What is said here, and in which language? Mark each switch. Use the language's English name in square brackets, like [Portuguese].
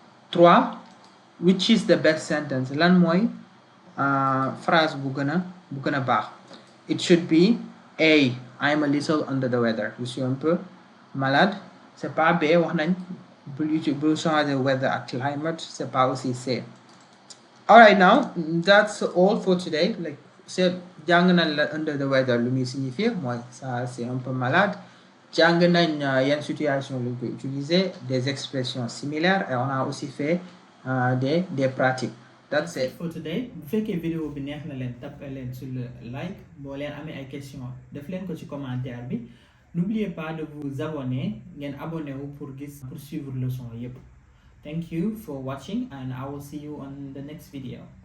[Wolof] 3, [English] which is the best sentence? [Wolof] Lan mooy phrase bu gën a baax? [English] It should be A, I'm a little under the weather. [French] Je suis un peu malade. C'est pas B, [Wolof] wax nañ bul changer weather ak climate. [French] C'est pas aussi C. [English] Alright, now that's all for today. [Wolof] Like c'est jàng nañ la under the weather lu muy signifier mooy [French] ça c'est un peu malade. [Wolof] Jàng nañ yan situation lañ koy utiliser, [French] des expressions similaires, et on a aussi fait des pratiques. [English] That's it for today. [Wolof] Bu fekkee vidéo bi neex na leen tapé leen sur le like. Boo leen amee ay questions def leen ko ci commentaire bi. [French] N'oubliez pas de vous abonner [Wolof] ngeen abonné wu [French] pour suivre [Wolof] leçon yépp. [English] Thank you for watching and I will see you on the next video.